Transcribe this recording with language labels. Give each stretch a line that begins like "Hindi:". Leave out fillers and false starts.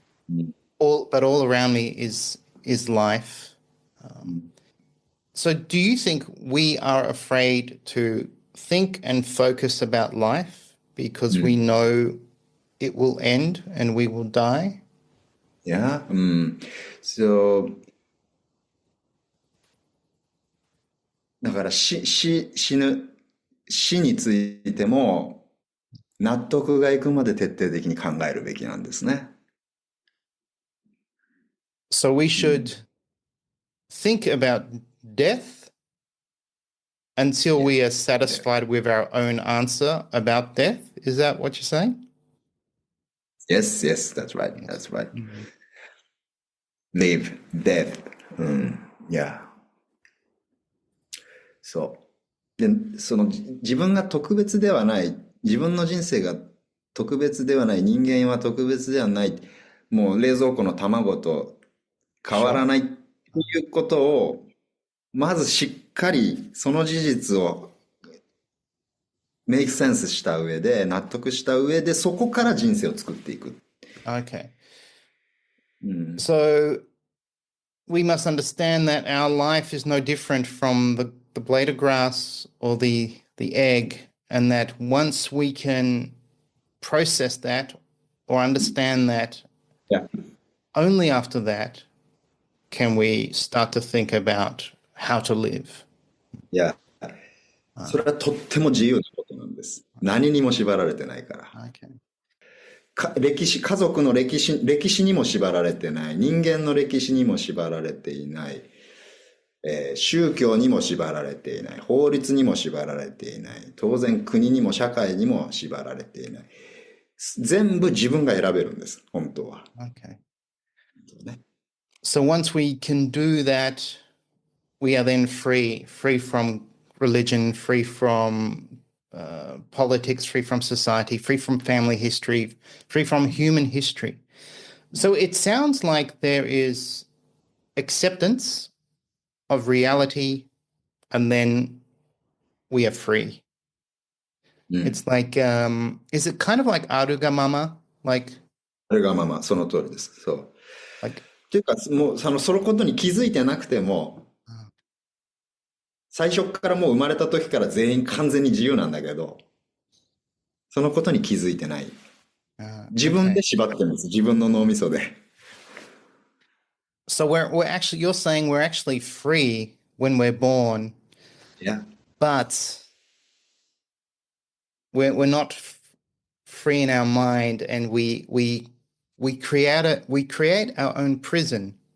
English: Mm. But all around me is life. So do you think we are afraid to think and focus about life because we know it will end and we will die? Yeah.
Japanese: So, だから死ぬ、死についても納得がいくまで徹底的に考えるべきなんですね。
English: So we should think about death until Yeah. we are satisfied with our own answer about death. Is that what you're saying? Yes, that's right. Yes. That's right. Live, death. Yeah.
Japanese: そう。で、自分が特別ではない、自分の人生が特別ではない、人間は特別ではない、もう冷蔵庫の卵と変わらないっていうことを、まずしっかりその事実をメイクセンスした上で、納得した上で、そこから人生を作っていく。
English: Okay. So we must understand that our life is no different from the blade of grass or the egg, and that once we can process that or understand that, Yeah. only after that can we start to think about how to live.
Japanese: いや、それはとっても自由なことなんです。何にも縛られてないから。
English: Okay.
Japanese: 家族の歴史にも縛られてない。人間の歴史にも縛られていない。宗教にも縛られていない。法律にも縛られていない。当然国にも社会にも縛られていない。全部自分が選べるんです。本当は。
English: Okay.
Japanese: ね。
English: So once we can do that, we are then free from religion, free from politics, free from society, free from family history, free from human history. So it sounds like there is acceptance of reality, and then we are free. It's like, is it kind of like aruga mama? Like
Japanese: あるがまま、その通りです。そう。っ
English: Like,
Japanese: ていうか、もう、そのことに気づいてなくても、 uh, 最初からもう生まれた時から全員完全に自由なんだけど、そのことに気づいてない。自分で
English: okay.
Japanese: 縛ってるんです。自分の脳みそで。
English: So we're actually you're saying we're actually free when we're born,
Japanese: いや、
English: but we're not free in our mind, and we create our own prison